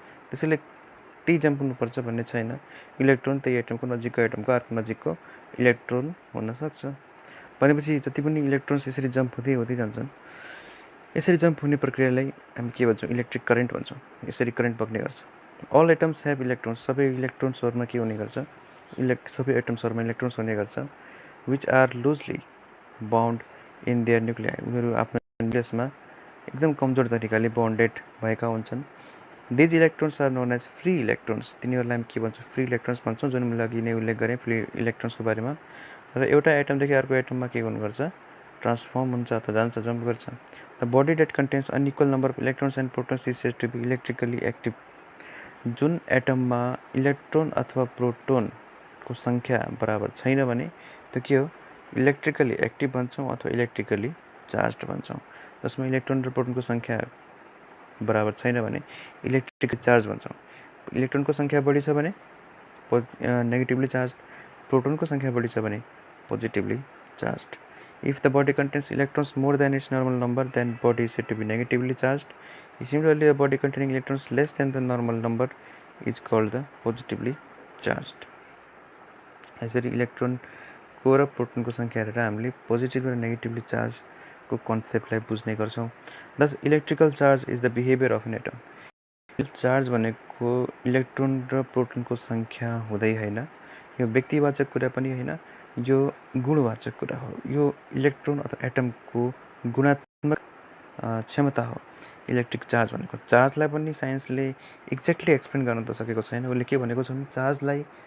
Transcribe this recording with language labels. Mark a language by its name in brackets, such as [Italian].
[Nepali] त्यसैले त्यही जम्प हुनुपर्छ भन्ने छैन। इलेक्ट्रोन त्यही एटमको नजिकको एटमको अर्को नजिकको इलेक्ट्रोन हुनसक्छ। भनेपछि जति पनि इलेक्ट्रोन्स यसरी जम्प हुँदै हुँदै जान्छन्, यसरी जम्प हुने प्रक्रियालाई हामी के भन्छौँ, इलेक्ट्रिक करेन्ट भन्छौँ। यसरी करेन्ट बग्ने गर्छ। [English] all atoms have electrons, [Nepali] सबै इलेक्ट्रोन्सहरूमा के हुने गर्छ, सबै एटम्सहरूमा इलेक्ट्रोन्स हुने गर्छ। [English] Which are loosely bound in their nuclei. [Nepali] उनीहरू आफ्नो न्युक्लियसमा एकदम कमजोर तरिकाले बाउन्डेड भएका हुन्छन्। [English] These electrons are known as free electrons. [Nepali] तिनीहरूलाई हामी के भन्छौँ, फ्री इलेक्ट्रोन्स भन्छौँ, जुन मैले अघि नै उल्लेख गरेँ फ्री इलेक्ट्रोन्सको बारेमा। र एउटा एटमदेखि अर्को एटममा के हुनु गर्छ, ट्रान्सफर्म हुन्छ अथवा जान्छ, जम्प गर्छ। [English] The body that contains unequal number of electrons and protons is said to be electrically active. [Nepali] जुन एटममा इलेक्ट्रोन अथवा प्रोटोनको सङ्ख्या बराबर छैन भने त्यो के हो, इलेक्ट्रिकली एक्टिभ भन्छौँ अथवा इलेक्ट्रिकली चार्ज भन्छौँ। जसमा इलेक्ट्रोन र प्रोटोनको सङ्ख्या बराबर छैन भने इलेक्ट्रिकली चार्ज भन्छौँ। इलेक्ट्रोनको सङ्ख्या बढी छ भने नेगेटिभली चार्ज, प्रोटोनको सङ्ख्या बढी छ भने positively charge. [English] If the body contains electrons more than its normal number, then body is said to be negatively charged. Similarly, the body containing electrons less than the normal number is called the positively charged. [Nepali] यसरी इलेक्ट्रोनको र प्रोटोनको सङ्ख्या हेरेर हामीले positive र negatively चार्जको कन्सेप्टलाई बुझ्ने गर्छौँ। [English] This electrical charge is the behaviour of an atom. [Nepali] Charge भनेको इलेक्ट्रोन र प्रोटोनको सङ्ख्या हुँदै होइन, यो व्यक्तिवाचक कुरा पनि होइन, यो गुणवाचक कुरा हो। यो इलेक्ट्रोन अथवा एटमको गुणात्मक क्षमता हो इलेक्ट्रिक चार्ज भनेको। चार्जलाई पनि साइन्सले एक्ज्याक्टली एक्सप्लेन गर्न त सकेको छैन। उसले के भनेको छ भने चार्जलाई